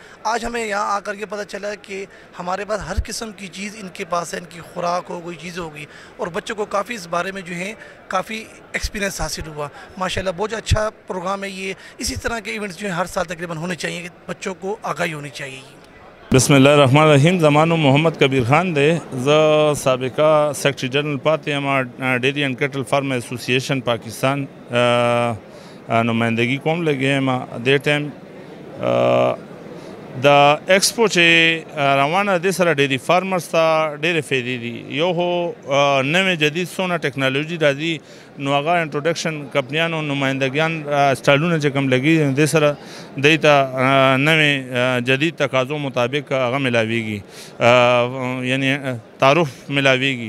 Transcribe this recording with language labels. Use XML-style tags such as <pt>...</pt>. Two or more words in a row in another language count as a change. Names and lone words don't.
<ur>آج ہمیں یہاں آ کر یہ پتہ چلا کہ ہمارے پاس ہر قسم کی چیز ان کے پاس ہے ان کی خوراک ہو کوئی چیز ہوگی اور بچوں کو کافی اس بارے میں جو ہے کافی ایکسپیرینس حاصل ہوا ماشاءاللہ. بہت اچھا پروگرام ہے یہ. اسی طرح کے ایونٹس جو ہیں ہر سال تقریباً ہونے چاہیے کہ بچوں کو آگاہی ہونی چاہیے.</ur> <ar>بسم الله الرحمن الرحیم.</ar> <ps>زمانو محمد کبیر خان دی زه سابقہ</ps> <en>secretary general</en> <ps>پاتې یم ډیری اینڈ کیټل فارم ایسوسییشن پاکستان نمائندگی کوم لګی یم دې ټایم د ایکسپو چې روانه دې سره</ps> <en>dairy farmers</en> <ps>ته ډېرې فایدې دي. یو خو نوې جدید څونه ټیکنالوژي راځي نو هغه انټروډکشن کمپنیانو نمایندګیان سټالونه چې کوم لګي دې سره دوی ته نوې جدید تقاضو مطابق هغه ملاویږي یعنی تعارف ملاویږي.</ps>